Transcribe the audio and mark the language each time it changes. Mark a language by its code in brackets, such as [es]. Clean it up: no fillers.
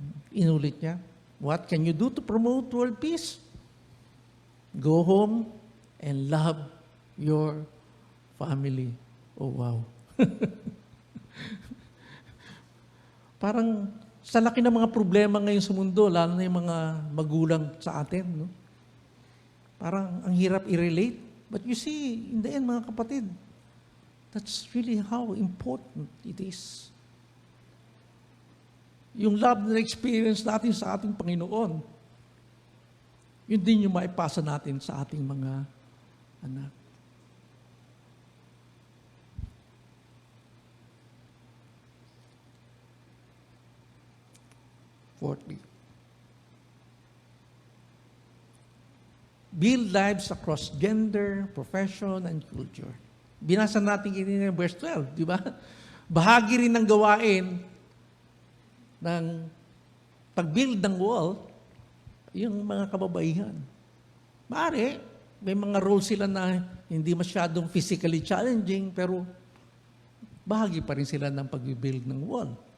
[tl] Inulit niya, [en] what can you do to promote world peace? Go home and love your family. Oh, wow. [tl] Parang sa laki ng mga problema ngayon sa mundo, lalo na yung mga magulang sa atin, no? Parang ang hirap i-relate. [en] But you see, in the end, mga kapatid, that's really how important it is. [tl] Yung love na experience natin sa ating Panginoon, yun din yung maipasa natin sa ating mga anak. [en] Fourthly, build lives across gender, profession, and culture. [tl] Binasa natin kanina yung verse 12, di ba? Bahagi rin ng gawain ng pag-build ng wall, yung mga kababaihan. Maaari, may mga roles sila na hindi masyadong physically challenging, pero bahagi pa rin sila ng pag-build ng wall.